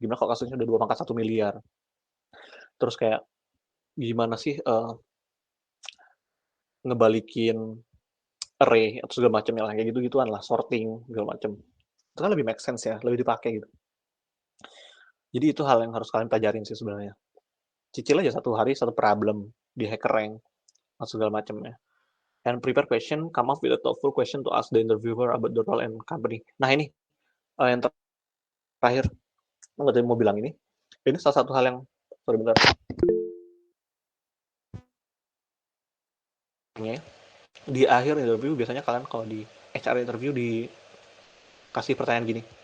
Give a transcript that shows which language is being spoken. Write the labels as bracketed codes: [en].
[id] Gimana kalau kasusnya udah 2 pangkat 1 miliar. Terus kayak gimana sih ngebalikin array atau segala macam yang kayak gitu-gituan lah, sorting segala macam. Itu kan lebih [en] make sense [id] ya, lebih dipakai gitu. Jadi itu hal yang harus kalian pelajarin sih sebenarnya. Cicil aja satu hari satu problem di HackerRank atau segala macamnya. [en] And prepare question, come up with a thoughtful question to ask the interviewer about the role and company. [id] Nah ini yang terakhir, nggak mau bilang ini salah satu hal yang sorry bentar. Di akhir interview biasanya kalian kalau di HR interview dikasih pertanyaan gini.